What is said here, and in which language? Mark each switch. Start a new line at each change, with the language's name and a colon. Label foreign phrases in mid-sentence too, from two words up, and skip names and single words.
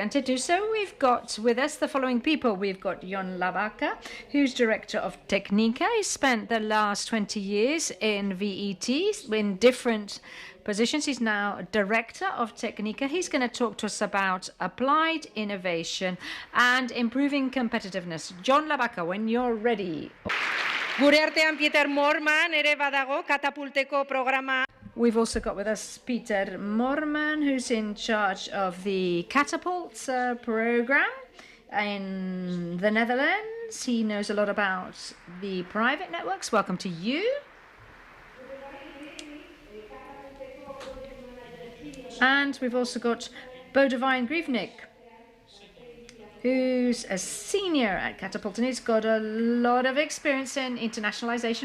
English: And to do so, we've got with us the following people. We've got Jon Lavaca, who's director of Technica. He spent the last 20 years in VET in different positions. He's now director of Technica. He's going to talk to us about applied innovation and improving competitiveness. Jon Lavaca, when you're ready.
Basque: Gure artean Peter Moorman ere badago Katapulteko programa.
English: We've also got with us Peter Moorman, who's in charge of the Catapult program in the Netherlands. He knows a lot about the private networks. Welcome to you. And we've also got Bodewijn Griefnik, who's a senior at Catapult, and he's got a lot of experience in internationalization.